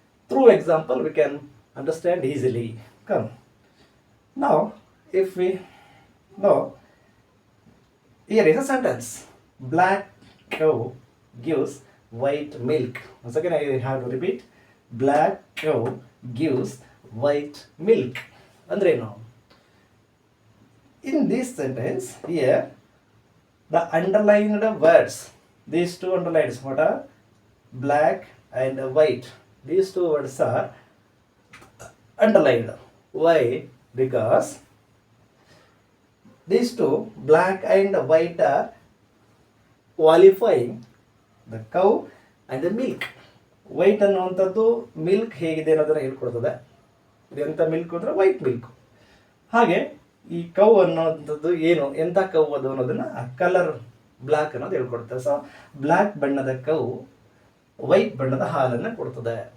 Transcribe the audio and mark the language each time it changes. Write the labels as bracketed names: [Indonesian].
[English] Through example we can understand easily. Come now if we know, here is a sentence, black cow gives white milk. Once again I have to repeat, black cow gives white milk. ಅಂದ್ರೇನು? In this sentence here the underlined words, these two underlines, what are black and white, these two words are underlined. Why? Because these two, black and white, are qualifying the cow and the milk. [Kannada] White ಅನ್ನುವಂಥದ್ದು milk ಹೇಗಿದೆ ಅನ್ನೋದನ್ನು ಹೇಳ್ಕೊಡ್ತದೆ. ಇದೆಂಥ milk ಅಂದರೆ white milk. ಹಾಗೆ ಈ cow ಅನ್ನೋಂಥದ್ದು ಏನು, ಎಂಥ ಕೌ ಅದು ಅನ್ನೋದನ್ನು ಕಲರ್ ಬ್ಲ್ಯಾಕ್ ಅನ್ನೋದು ಹೇಳ್ಕೊಡ್ತದೆ. ಸೊ ಬ್ಲ್ಯಾಕ್ ಬಣ್ಣದ ಕೌ ವೈಟ್ ಬಣ್ಣದ ಹಾಲನ್ನು ಕೊಡ್ತದೆ.